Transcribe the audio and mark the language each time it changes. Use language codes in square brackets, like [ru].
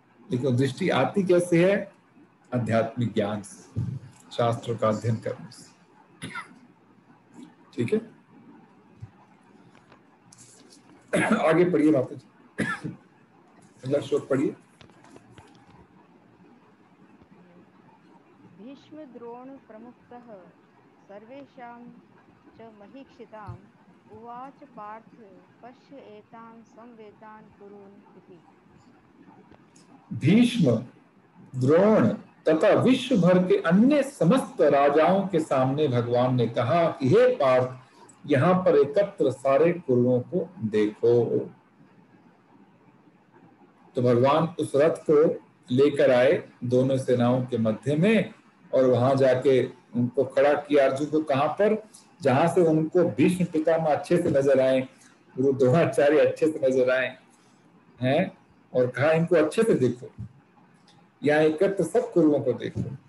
[hi] लेकिन दृष्टि आती कैसे है, आध्यात्मिक ज्ञान से, शास्त्रों का अध्ययन करने से। ठीक है, आगे पढ़िए माता जी, अगला श्लोक पढ़िए। [sa] भीष्म द्रोण प्रमुखतः सर्वेषां च महीक्षिताम् उवाच पार्थ पश्य एतान् संवेदान् कुरुन् इति। [hi] भीष्म, द्रोण तथा विश्व भर के अन्य समस्त राजाओं के सामने भगवान ने कहा कि हे पार्थ, यहाँ पर एकत्र सारे कुरुओं को देखो। तो भगवान उस रथ को लेकर आए दोनों सेनाओं के मध्य में, और वहां जाके उनको खड़ा किया अर्जुन को, कहां पर, जहां से उनको भीष्म पितामह अच्छे से नजर आए, गुरु द्रोणाचार्य अच्छे से नजर आए हैं, और कहा इनको अच्छे से देखो, यहाँ एकत्र सब कुरुओं को देखो।